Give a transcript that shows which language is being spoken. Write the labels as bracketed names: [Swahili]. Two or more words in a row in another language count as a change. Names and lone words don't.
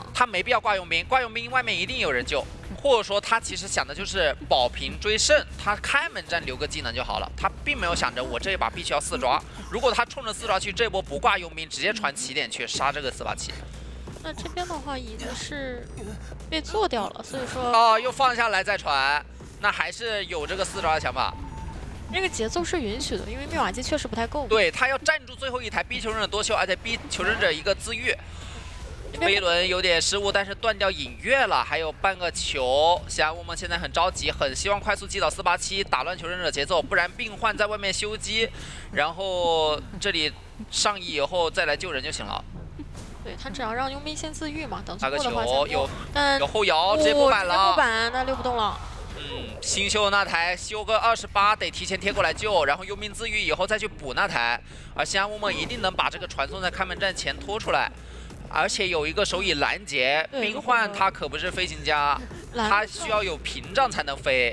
[Chinese] 他沒必要掛傭兵，掛傭兵外面一定有人救，或者說他其實想的就是保平追勝，他開門戰留個技能就好了，他並沒有想着我這一把必須要4抓，如果他衝着4抓去，這波不掛傭兵直接傳起點去殺這個487。那这边的話椅子是被做掉了，所以說哦，又放下來再傳，那還是有這個4抓的想法。這個節奏是允許的，因為密碼機確實不太夠。對，他要站住最後一台，逼求生者多秀，而且逼求生者一個自愈。飛輪有點失誤，但是斷掉隱月了，還有半個球。西安沃夢現在很着急，很希望快速擊倒487，打亂求生者節奏，不然病患在外面修機，然後這裡上移以後再來救人就行了。對，他只要讓佣兵先自愈嘛，等打個最後的話球有後搖，直接不不板了。不板，那溜不动了。新修那台修個28，得提前貼過來救，然後佣兵自愈以後再去補那台。而西安沃夢一定能把這個傳送在看門站前拖出來。而且有一個手椅攔截，病患他可不是飛行家，他需要有屏障才能飛。